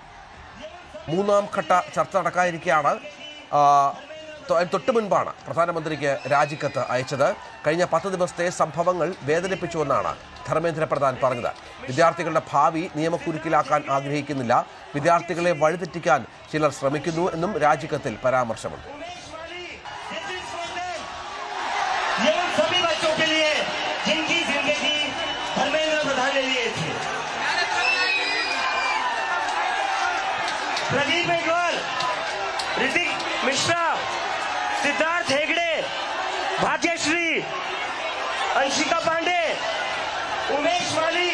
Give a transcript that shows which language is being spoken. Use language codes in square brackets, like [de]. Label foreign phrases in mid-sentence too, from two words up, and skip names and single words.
[ml] മൂന്നാം ഘട്ട ചർച്ച നടക്കാനിരിക്കെയാണ് തൊട്ടു മുൻപാണ് പ്രധാനമന്ത്രിക്ക് രാജിക്കത്ത് അയച്ചത്. കഴിഞ്ഞ 10 ദിവസത്തെ സംഭവങ്ങൾ വേദനിപ്പിച്ചുവെന്നാണ് ധർമ്മേന്ദ്ര പ്രധാൻ പറഞ്ഞത്. വിദ്യാർത്ഥികളുടെ ഭാവി നിയമക്കുരുക്കിലാക്കാൻ ആഗ്രഹിക്കുന്നില്ല, വിദ്യാർത്ഥികളെ വഴിതെറ്റിക്കാൻ ചിലർ ശ്രമിക്കുന്നു എന്നും രാജിക്കത്തിൽ പരാമർശമുണ്ട്. [hi] ये उन सभी बच्चों के लिए जिनकी जिंदगी धर्मेंद्र प्रधान ने लिए थे। प्रदीप मेघवाल, ऋतिक मिश्रा, सिद्धार्थ हेगड़े, भाग्यश्री, अंशिका पांडे, उमेश माली,